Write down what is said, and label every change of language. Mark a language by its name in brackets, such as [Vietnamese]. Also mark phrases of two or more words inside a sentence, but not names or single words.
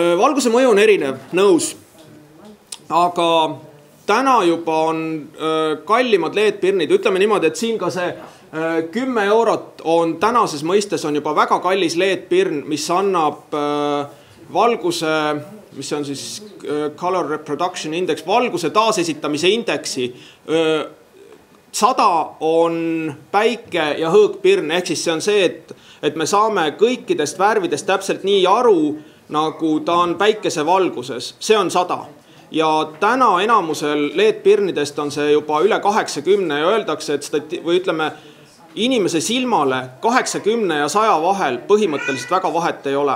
[Estonian] Valguse mõju on erinev, nõus. Aga täna juba on kallimad LED-pirnid. Ütleme niimoodi, et siin ka see 10 eurot on tänases mõistes on juba väga kallis LED-pirn, mis annab valguse, mis on siis [English] color reproduction index, [Estonian] valguse taasesitamise indeksi. 100 on päike ja hõõgpirn, ehk siis see on see, et me saame kõikidest värvidest täpselt nii aru, nagu ta on päikese valguses. See on 100. Ja täna enamusel LED-pirnidest on see juba üle 80 ja öeldakse, et või ütleme, inimese silmale 80 ja 100 vahel põhimõtteliselt väga vahet ei ole.